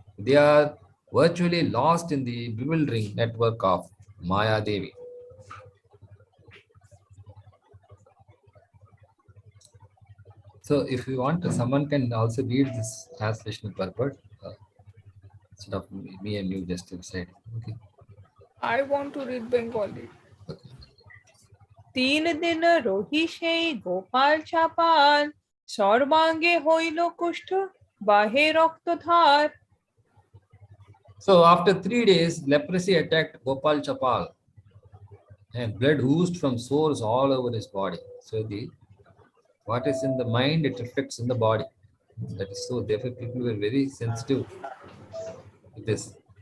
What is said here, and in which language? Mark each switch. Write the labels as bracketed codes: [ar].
[en] They are virtually lost in the bewildering network of Maya Devi. So if you want, someone can also read this translation purport instead of me and you just inside. Okay. I want to read Bengali. Okay. [bn] 3 দিন রহি সেই গোপাল চাপাল সর্বাঙ্গে হইল কুষ্ঠ বাহে রক্তধার [en] So after 3 days, leprosy attacked Gopal Chapal and blood oozed from sores all over his body. So the what is in the mind, it reflects in the body. That is so. Therefore, people were very sensitive to this.